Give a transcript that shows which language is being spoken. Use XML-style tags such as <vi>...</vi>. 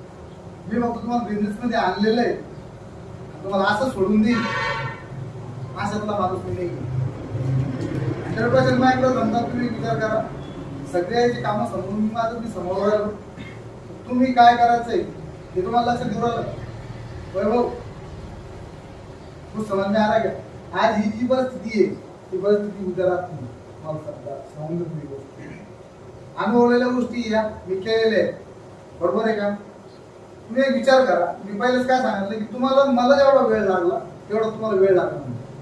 <mr>मी फक्त तुम्हाला बिझनेस मध्ये आणलेलं आहे, तुम्हाला असं सोडून देईल अशातला माणूस मी नाही. 100% माझ्याकडे जमतात. तुम्ही विचार करा, सगळ्याची कामं समोरून मी समोर राहिलो. तुम्ही काय करायचंय हे तुम्हाला लक्षात घेऊन राहिलं.</mr> <hi>वैभव कुछ समझ में आ रहा क्या?</hi> <mr>आज ही जी परिस्थिती आहे ती परिस्थिती उद्या राहत नाही. मला समजून नाही गोष्टी, अनुभवलेल्या गोष्टी या मी केलेल्या आहेत. बरोबर आहे का? तुम्ही एक विचार करा. मी पहिलेच काय सांगितलं की तुम्हाला मला जेवढा वेळ लागला तेवढा तुम्हाला वेळ लागला नाही.</mr>